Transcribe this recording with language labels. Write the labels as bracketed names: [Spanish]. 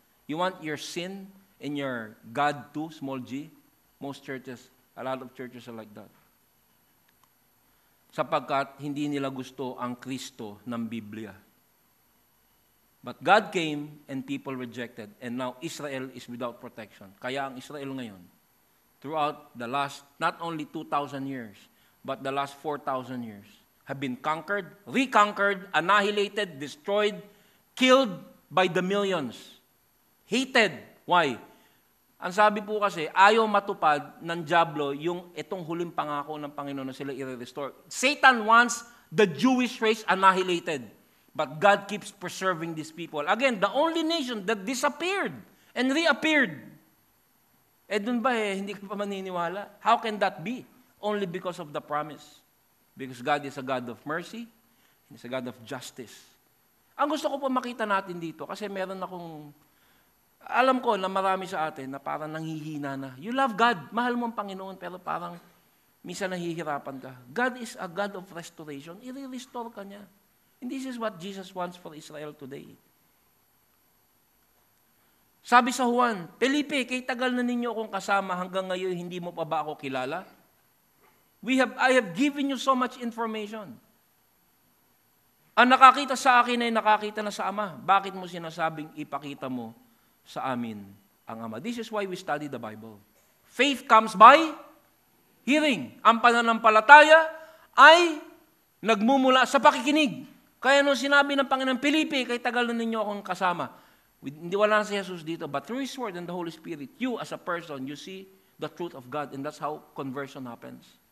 [English] You want your sin and your God too, small g? Most churches, a lot of churches are like that. [Filipino] Sapagkat hindi nila gusto ang Kristo ng Biblia. [English] But God came and people rejected. And now Israel is without protection. [Filipino] Kaya ang Israel ngayon, [English] throughout the last, not only 2,000 years, but the last 4,000 years, have been conquered, reconquered, annihilated, destroyed, killed by the millions. Hated. Why? [Filipino] Ang sabi po kasi, ayaw matupad ng dyablo yung itong huling pangako ng Panginoon na sila i-restore. [English] Satan wants the Jewish race annihilated. But God keeps preserving these people. Again, the only nation that disappeared and reappeared. [Filipino] Dun ba hindi ka pa maniniwala? [English] How can that be? Only because of the promise. Because God is a God of mercy, He is a God of justice. [Filipino] Ang gusto ko po makita natin dito, kasi meron akong, alam ko na marami sa atin na parang nanghihina na. [English] You love God, [Filipino] mahal mo ang Panginoon, pero parang minsan nahihirapan ka. [English] God is a God of restoration. [Filipino] I-restore ka niya. [English] And this is what Jesus wants for Israel today. [Filipino] Sabi sa Juan, Felipe, kay tagal na ninyo akong kasama, hanggang ngayon hindi mo pa ba ako kilala? [English] I have given you so much information. [Filipino] Ang nakakita sa akin ay nakakita na sa Ama. Bakit mo sinasabing ipakita mo sa amin ang Ama? [English] This is why we study the Bible. Faith comes by hearing. [Filipino] Ang pananampalataya ay nagmumula sa pakikinig. Kaya nung sinabi ng Panginoon, Felipe, kay tagal na ninyo akong kasama. Hindi wala na si Jesus dito, [English] but through His Word and the Holy Spirit, you as a person, you see the truth of God, and that's how conversion happens.